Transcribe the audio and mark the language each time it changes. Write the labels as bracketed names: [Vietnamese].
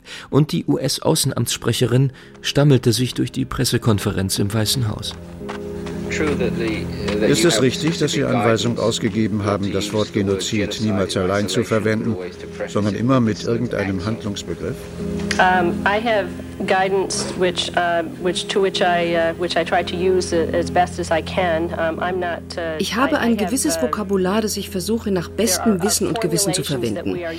[German] Und die US-Außenamtssprecherin stammelte sich durch die Pressekonferenz im Weißen Haus. Ist es richtig, dass Sie Anweisung ausgegeben haben, das Wort Genozid niemals allein zu verwenden, sondern immer mit irgendeinem Handlungsbegriff? [English] I have guidance which I try to use as best as I can. [German] Ich habe ein gewisses Vokabular, das ich versuche nach bestem Wissen und Gewissen zu verwenden.